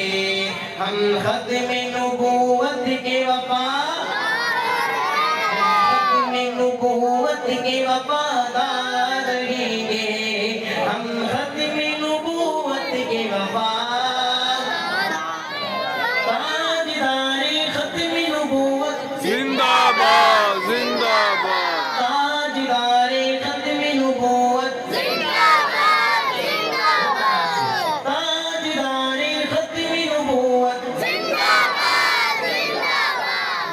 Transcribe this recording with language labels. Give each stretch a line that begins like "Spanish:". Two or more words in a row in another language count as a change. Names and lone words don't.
Urdu: ہم ختم نبوت کے وفادار رہیں گے. ہم ختم نبوت کے وفادار. تاجدار ختم نبوت زندہ باد زندہ باد. تاجدار ختم نبوت زندہ باد زندہ باد. تاجدار ختم نبوت زندہ باد زندہ باد.